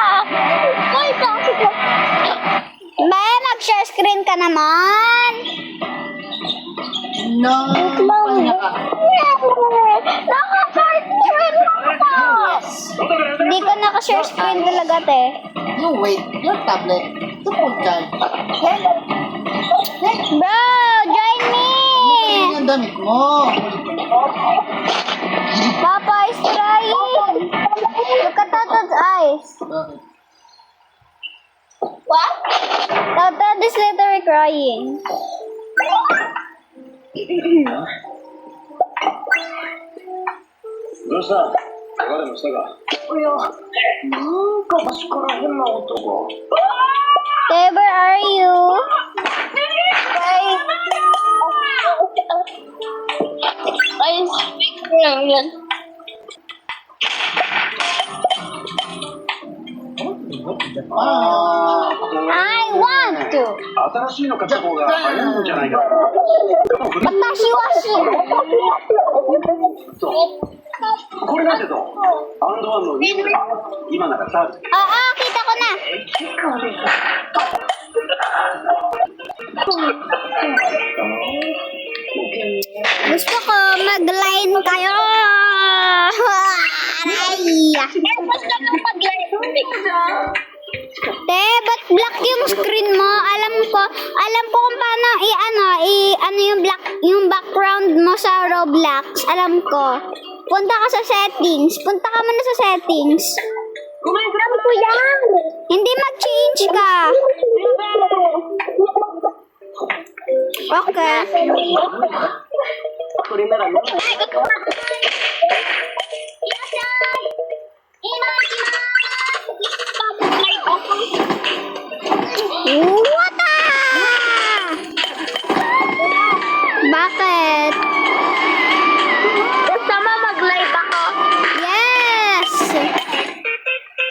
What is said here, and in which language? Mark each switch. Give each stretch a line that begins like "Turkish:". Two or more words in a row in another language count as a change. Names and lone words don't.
Filipino: Ay, klasiko. Ba, mag-
English: share screen
Filipino: ka naman. No, kanya ka. Hindi ko naka-
English: share screen
Filipino: talaga, te.
English: You wait, your tablet.
Filipino: Tupod ka.
English: Bro, join me.
Filipino: Ano yung damit mo?
English: Papa is crying. Look at Toto's eyes.
Filipino: Bakit?
English: What? Toto is literally crying.
Japanese: どうした？怪我でもしたか？いや、なんか足から変な音が。
English: Te, where are you?
Filipino: Ay, speak lang yan.
English: I want to.
Japanese: 新しいの買った方が早いんじゃないか。 Watashi washi. これなんてどう？アンドワンのウィング。今ならサービス。
Filipino: Kita ko na. Gusto ko mag-line kayo. Aray. Basta nung mag-live. Te, ba't black yung screen mo? Alam ko kung paano ano yung background mo sa Roblox. Alam ko. Punta ka sa settings. Punta ka muna sa settings. Alam ko yan. Hindi mag-change ka. Okay.
Japanese: これなら飲む。 Wata!
Filipino: Bakit? Gusto mo mag-live ako?
English: Yes!